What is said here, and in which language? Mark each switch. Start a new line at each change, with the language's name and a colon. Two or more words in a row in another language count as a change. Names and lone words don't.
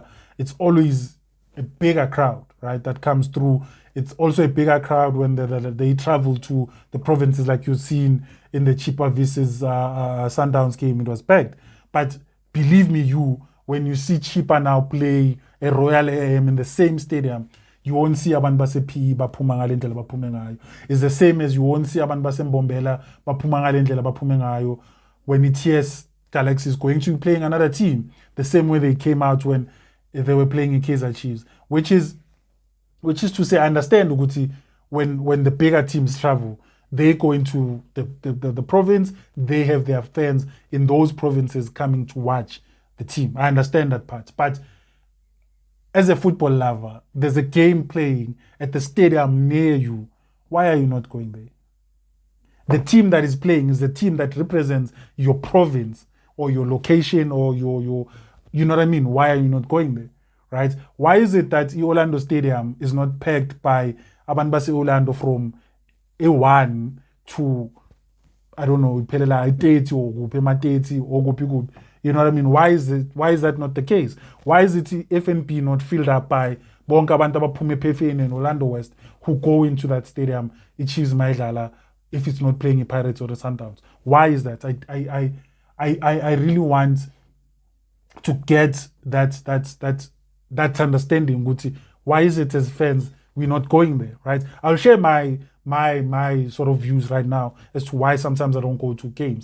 English: It's always a bigger crowd, right, that comes through. It's also a bigger crowd when they travel to the provinces, like you've seen in the Chipa versus Sundowns game. It was packed. But believe me, when you see Chipa now play a Royal AM in the same stadium, you won't see
Zulu: abantu base-PE baphuma ngale ndlela baphume ngayo.
English: It's the same as you won't see
Zulu: abantu base-Mbombela baphuma ngale ndlela baphume ngayo
English: when ETS Galaxy is going to be playing another team, the same way they came out when they were playing in Kaizer Chiefs, which is to say, I understand, Uguti, when the bigger teams travel, they go into the province, they have their fans in those provinces coming to watch the team. I understand that part. But as a football lover, there's a game playing at the stadium near you. Why are you not going there? The team that is playing is the team that represents your province or your location or your you know what I mean? Why are you not going there? Right? Why is it that Orlando Stadium is not packed by
Zulu: abantu base Orlando
English: from A1 to, I don't know, Pelela 30 or Gupema 30 or Gupi. You know what I mean? Why is that not the case? Why is it FNP not filled up by
Zulu: bonke abantu abaphume ePhefeni
English: in Orlando West who go into that stadium, Chiefs Maidlala, if it's not playing a Pirates or the Sundowns? Why is that? I really want to get that understanding, Guti. Why is it as fans we're not going there, right? I'll share my sort of views right now as to why sometimes I don't go to games.